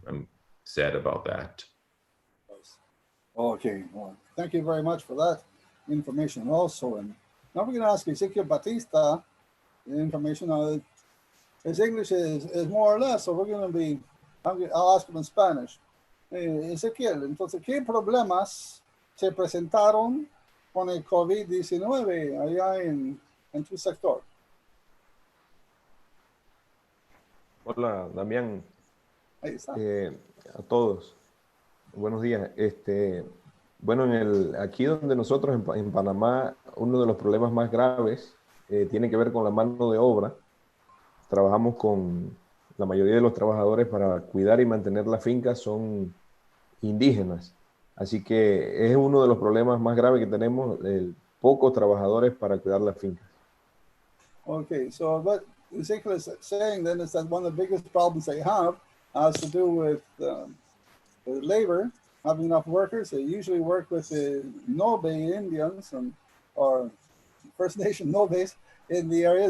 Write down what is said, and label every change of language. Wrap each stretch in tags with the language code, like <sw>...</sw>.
<en>I'm sad about that. Okay, well, thank you very much for that information also. And now we're going to ask Ezequiel Batista the information. His English is more or less, so we're going to be I'll ask him in Spanish.</en> <es>Ezequiel, entonces, ¿qué problemas se presentaron con el COVID-19 allá en tu sector? Hola, Damián. Ahí está. A todos. Buenos días. Bueno, aquí donde nosotros en Panamá, uno de los problemas más graves tiene que ver con la mano de obra. Trabajamos con la mayoría de los trabajadores para cuidar y mantener la finca son indígenas. Así que es uno de los problemas más graves que tenemos, pocos trabajadores para cuidar las fincas.</es> <en>Okay, so what Ezequiel is saying then is that one of the biggest problems they have has to do with labor, having enough workers. They usually work with the Nobe Indians or First Nation Nobes in the area.</en>